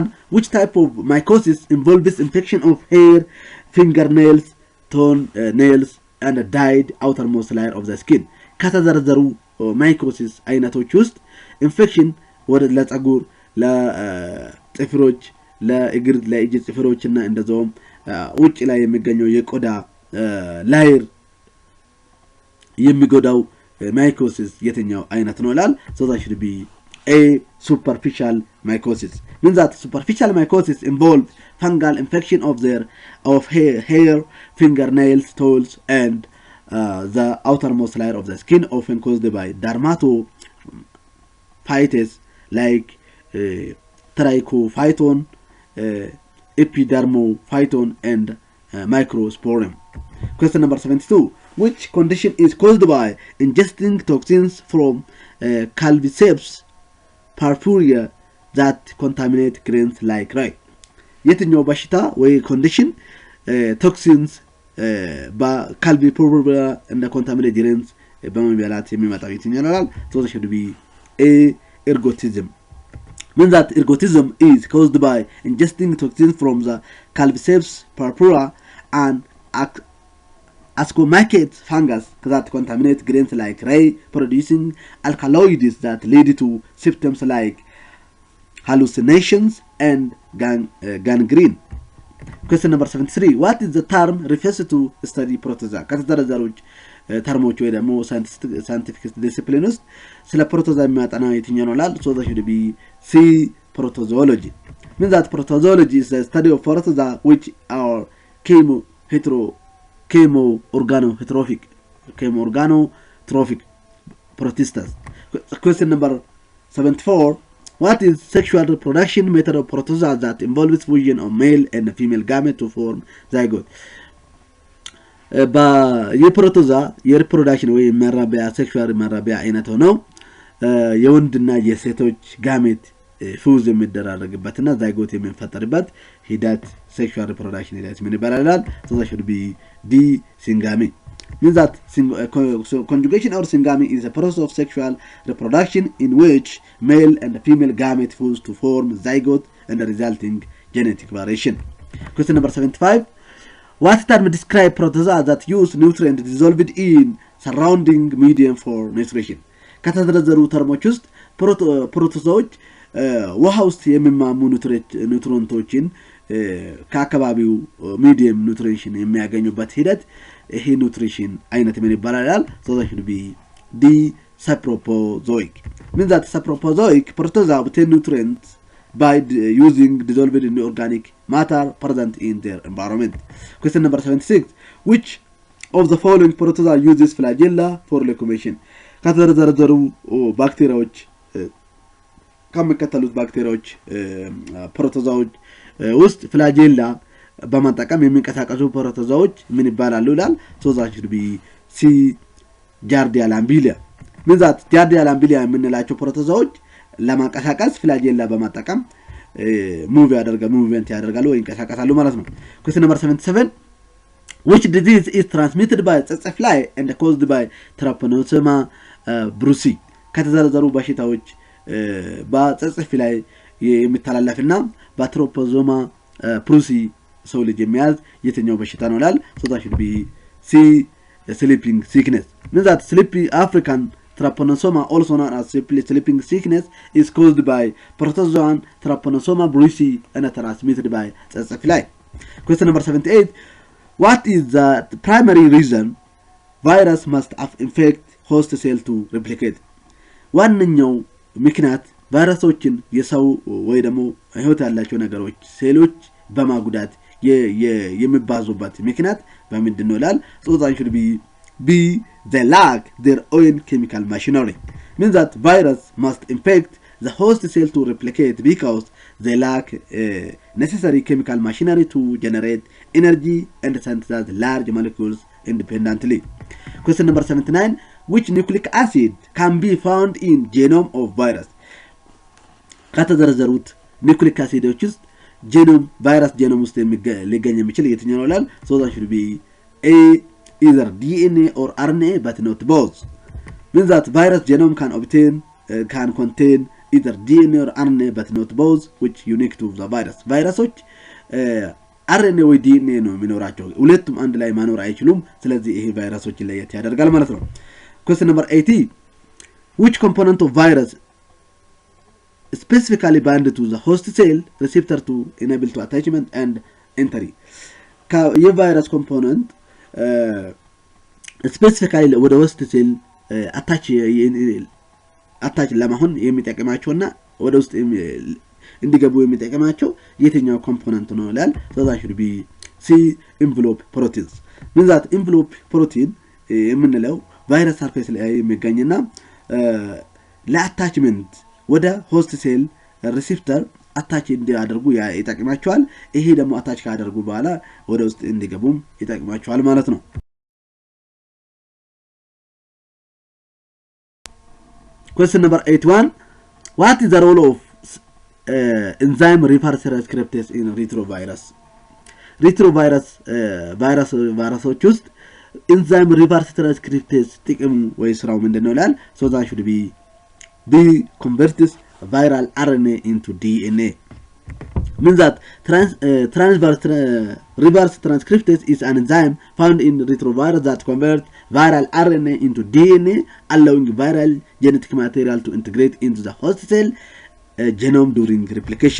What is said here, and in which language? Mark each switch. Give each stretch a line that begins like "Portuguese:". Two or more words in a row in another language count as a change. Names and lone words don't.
English: Which type of mycosis involves infection of hair, fingernails, nails and a dyed outermost layer of the skin?
Amharic: ከተዘረዘሩ mycosis አይነቶች ውስጥ ኢንፌክሽን ወደ ለጸጉር ለጥፍሮች ለእግር ለእጅ ጥፍሮችና እንደዛውም ውጭ ላይ የሚገኘው የቆዳ ላየር የሚጎዳው mycosis የትኛው አይነት ነው ይላል?
English: So that should be A superficial mycosis. Means that superficial mycosis involves fungal infection of hair, fingernails, toes and the outermost layer of the skin often caused by dermatophytes like trichophyton, epidermophyton and microsporium. Question number 72. Which condition is caused by ingesting toxins from calviceps purpurea that contaminate grains like rye?
Amharic: የትኛው በሽታ ወይ ኮንዲሽን ቶክሲንስ በካልቪ ፐርፑሪያ እና
English: contaminate grains
Amharic: በመብላት የሚመጣው የትኛው ነው?
English: So that should be A ergotism. means that ergotism is caused by ingesting toxins from the Calviceps purpura and ascomycete fungus that contaminate grains like rye, producing alkaloids that lead to symptoms like hallucinations and gangrene. Question number 73. What is the term refers to study protozoa?
Amharic: ከተዘረዘሩት ተርሞች ወይ ደግሞ
English: scientific discipline
Amharic: ውስጥ ስለ ፕሮቶዞአ የሚያጠናው የትኛው ነው ላል?
English: So that should be C, protozoology. Means that protozoology is the study of protozoa which are chemo-organo-heterophic protistas. Question number 74. What is sexual reproduction method of protozoa that involves fusion of male and female gamete to form zygote?
Amharic: የፕሮቶዞአ የሪፕሮዳክሽን ወይ መራቢያ ሴክሹዋል መራቢያ አይነት ነው። የወንድና የሴቶች ጋሜት ፉዝ የሚደራረግበትና ዛይጎት የሚፈጠርበት ሂደት
English: sexual reproduction
Amharic: ሂደት ምን ይባላል?
English: So that should be D, syngamy. Means that conjugation or syngamy is a process of sexual reproduction in which male and female gamete fuse to form zygote and the resulting genetic variation. Question number 75. What term describe protozoa that use nutrient dissolved in surrounding medium for nutrition?
Amharic: ከተዘረዘሩ ተርሞች ውስጥ ፕሮቶዞዎች ውሃ ውስጥ የሚማሙ ኒውትሪንቶችን ከአካባቢው ሚዲየም ኒውትሪሽን የሚያገኙበት ሂደት ይሄ ኒውትሪሽን አይነት ምን ይባላል?
English: So that should be D, sapropozoic. Means that sapropozoic protozoa obtain nutrients by using dissolved in organic matter present in their environment. Question number 76. Which of the following protozoa uses flagella for locomotion?
Amharic: ከተዘረዘሩ ባክቴሪያዎች ከሚከተሉት ባክቴሪያዎች ፕሮቶዞዎች ውስጥ ፍላጄላ በመጠቀም የሚንቀሳቀሱ ፕሮቶዞዎች ምን ይባላሉ ይላል?
English: So that should be C, giardia lambelia. Means that giardia lambelia
Amharic: የምንላቸው ፕሮቶዞዎች ለማንቀሳቀስ ፍላጄላ በመጠቀም ሙቭመንት ያደርጋሉ ወይ ይንቀሳቀሳሉ ማለት ነው።
English: Question number 77. Which disease is transmitted by tsetse fly and caused by trypanosoma brucei?
Amharic: ከተዘረዘሩ በሽታዎች በ
English: tsetse fly
Amharic: የሚተላለፍና በትሮፖዞማ ብሩሲ ሰው ልጅ የሚያዝ የትኛው በሽታ ነው ይላል?
English: So that should be C, sleeping sickness. Means that sleepy African trypanosoma, also known as sleeping sickness, is caused by protozoan trypanosoma brucei and transmitted by tsetse fly. Question number 78. What is the primary reason virus must infect host cell to replicate?
Amharic: ዋነኛው ምክንያት ቫይረሶችን የሰው ወይ ደግሞ ህይወት ያላቸው ነገሮች ሴሎች በማጉዳት የሚባዙበት ምክንያት በምንድነው ይላል?
English: So that should be B, they lack their own chemical machinery. Means that virus must infect the host cell to replicate because they lack necessary chemical machinery to generate energy and synthesize large molecules independently. Question number 79. Which nucleic acid can be found in genome of virus?
Amharic: ከተዘረዘሩት
English: nucleic acids
Amharic: ውስጥ
English: genome virus genome
Amharic: ውስጥ ሊገኝ የሚችል የትኛው ነው ይላል?
English: So that should be A, either DNA or RNA but not both. Means that virus genome can contain either DNA or RNA but not both, which unique to the virus.
Amharic: ቫይረሶች RNA ወይ DNA ነው የሚኖራቸው፣ ሁለቱም አንድ ላይ ማኖር አይችሉም። ስለዚህ ይሄ ቫይረሶችን ለየት ያደርጋል ማለት ነው።
English: Question number 80. Which component of virus specifically bind to the host cell receptor to enable to attachment and entry?
Amharic: የቫይረስ
English: component specifically
Amharic: ወደ
English: host cell
Amharic: አታች ለማሆን የሚጠቅማቸውና ወደ ውስጥ እንዲገቡ የሚጠቅማቸው የትኛው ኮምፖነንት ነው ይላል?
English: So that should be C, envelope proteins. Means that envelope protein
Amharic: የምንለው ቫይረስ ሰርፌስ ላይ የሚገኝና ለአታችመንት ወደ
English: host cell receptor
Amharic: አታች እንዲያደርጉ ይጠቅማቸዋል። ይሄ ደግሞ አታች ካደረጉ በኋላ ወደ ውስጥ እንዲገቡም ይጠቅማቸዋል ማለት ነው።
English: Question number 81. What is the role of enzyme reverse transcriptase in retrovirus?
Amharic: ቫይረሶች ውስጥ
English: enzyme reverse transcriptase
Amharic: ጥቅም ወይ ስራው ምንድነው ይላል?
English: So that should be B, converts viral RNA into DNA. Means that reverse transcriptase is an enzyme found in retrovirus that converts viral RNA into DNA, allowing viral genetic material to integrate into the host cell genome during replication.